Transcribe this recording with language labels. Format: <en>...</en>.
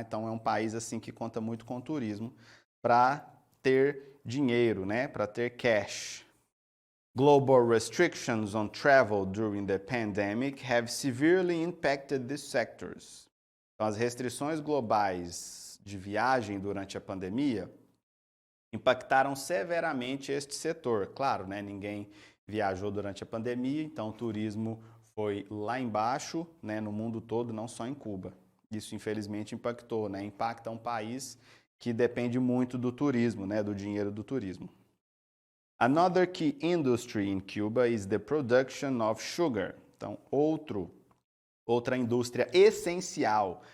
<pt>Então é um país assim que conta muito com o turismo para ter dinheiro, né, para ter cash.</pt> <en>Global restrictions on travel during the pandemic have severely impacted these sectors.</en> <pt>Então, as restrições globais de viagem durante a pandemia impactaram severamente este setor. Claro, né, ninguém viajou durante a pandemia, então o turismo foi lá embaixo, né, no mundo todo, não só em Cuba. Isso, infelizmente, impactou, né? Impacta um país que depende muito do turismo, né, do dinheiro do turismo.</pt> <en>Another key industry in Cuba is the production of sugar.</en> <pt>Então, outra indústria essencial.</pt>